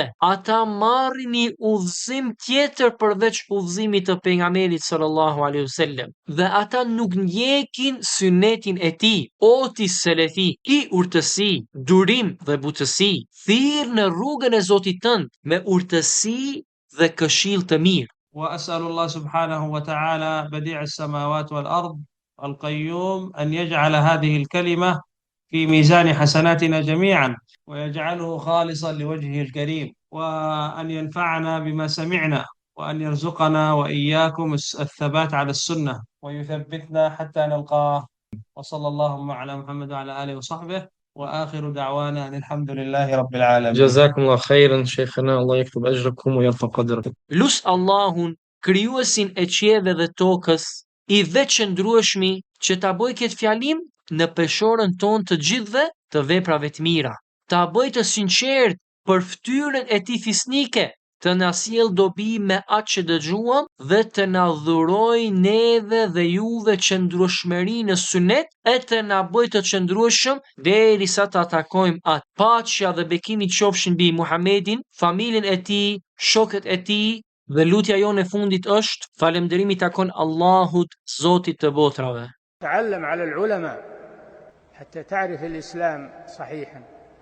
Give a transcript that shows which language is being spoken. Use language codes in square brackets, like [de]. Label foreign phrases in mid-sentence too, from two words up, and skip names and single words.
[sq] Ata marrin një udhëzim tjetër përveç udhëzimit të pejgamberit [ar] صلى الله عليه وسلم [sq] dhe ata nuk ndjekin sunetin e tij. O ti selefi, ki urtësi, durim dhe butësi, thirr në rrugën e Zotit tënd me urtësi dhe këshill të mirë. [ar] وأسأل الله سبحانه وتعالى بديع السماوات والأرض القيوم أن يجعل هذه الكلمة في ميزان حسناتنا جميعا، ويجعله خالصا لوجهه الكريم، وأن ينفعنا بما سمعنا، وأن يرزقنا وإياكم الثبات على السنة ويثبتنا حتى نلقاه. وصلى اللهم على محمد وعلى آله وصحبه، وآخر دعوانا أن الحمد لله رب العالمين. جزاكم الله خيرا شيخنا، الله يكتب أجركم ويرفع قدركم. [sq] Lus Allahun, krijuesin e qielleve dhe tokës, i veçëndrueshmi që ta bëj këtë fjalim në peshorën tonë të gjithëve të veprave të mira. Ta bëj të sinqert për fytyrën e tij fisnike, të na sjell dobi me atë që dëgjuam dhe të na dhuroj neve dhe juve qëndrueshmëri në sunet e të na bëj të qëndrueshëm derisa ta takojmë atë. Paqja dhe bekimi qofshin mbi Muhamedin, familjen e tij, shokët e tij, dhe lutja jonë e fundit është falënderimi takon Allahut, Zotit të botrave. [ar] تعلم على العلماء حتى تعرف الإسلام صحيحا.